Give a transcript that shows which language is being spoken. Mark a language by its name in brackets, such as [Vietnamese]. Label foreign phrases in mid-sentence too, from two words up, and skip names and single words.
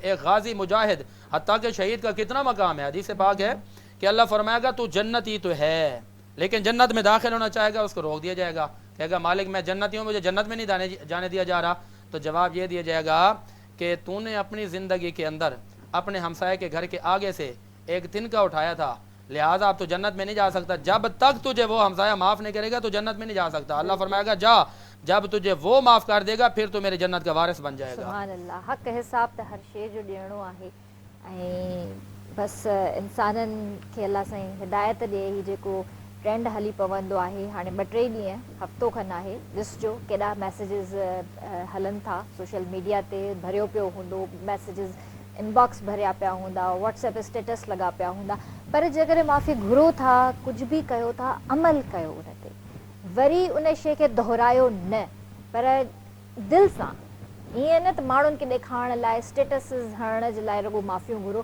[Urdu] ایک غازی مجاہد، حتیٰ کہ شہید کا کتنا مقام ہے، حدیث پاک ہے کہ اللہ فرمائے گا تو جنتی تو ہے، لیکن جنت میں داخل ہونا چاہے گا اس کو روک دیا جائے گا، کہے گا مالک میں جنتی ہوں، مجھے جنت میں نہیں جانے دیا جا رہا، تو جواب یہ دیا جائے گا کہ تو نے اپنی زندگی کے اندر اپنے ہمسائے کے گھر کے آگے سے ایک تنکا اٹھایا تھا، لہٰذا اب تو جنت میں نہیں جا سکتا، جب تک تجھے وہ ہمسایہ معاف نہیں کرے گا تو جنت میں نہیں جا سکتا۔ اللہ فرمائے گا جا، جب تجھے وہ معاف کر دے گا پھر تو میری جنت کا وارث بن جائے گا۔ [Arabic] سبحان اللہ، [Sindhi] حق حساب ته هر شی جو ॾियणो आहे ऐं बस इंसाननि खे अलाह साईं हिदायत ॾिए। ही जेको ट्रेंड हली पवंदो आहे हाणे 2-3 ॾींहं हफ़्तो खनि आहे, ॾिसजो केॾा मैसेजिस हलनि था [English] social media [Sindhi] ते, भरियो पियो हूंदो मैसेजिस, इनबॉक्स भरिया पिया हूंदा, [English] WhatsApp status [Sindhi] लॻा पिया हूंदा, पर जेकॾहिं माफ़ी घुरो था, कुझु बि कयो था, अमल कयो उन ते, वरी उन शइ खे दोहरायो न, पर दिलि सां, ईअं न त माण्हुनि खे ॾेखारण लाइ, स्टेटस हणण जे लाइ रुॻो माफ़ियूं घुरो।